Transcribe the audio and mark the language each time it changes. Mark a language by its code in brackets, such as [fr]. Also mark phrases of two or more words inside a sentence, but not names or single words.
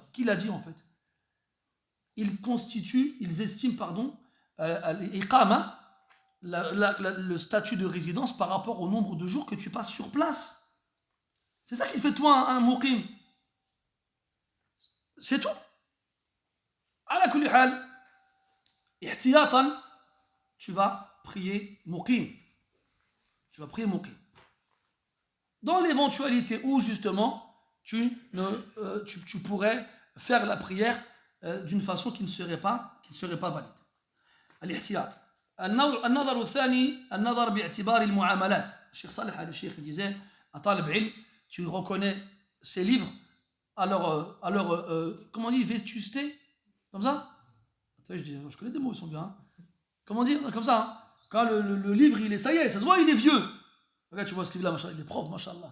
[fr] Qui l'a dit, en fait? Ils estiment, pardon, l'iqama, le statut de résidence par rapport au nombre de jours que tu passes sur place. C'est ça qui fait de toi un muqim. C'est tout. [ar] على كل حال، احتياطا, [fr] tu vas prier muqim. Tu vas prier muqim. Dans l'éventualité où, justement, tu pourrais faire la prière d'une façon qui ne serait pas valide. Al-ihtiyat. [ar] النظر الثاني النظر باعتبار المعاملات. [fr] الشيخ صالح الشيخ disait à [ar] طالب علم, [fr] tu reconnais ces livres à leur comment on dit, vétusté, comme ça. Je connais des mots, ils sont bien. Comment dire, comme ça. Hein. Quand le livre, il est, ça y est, ça se voit, il est vieux. Regarde, tu vois ce livre-là, il est propre, machallah.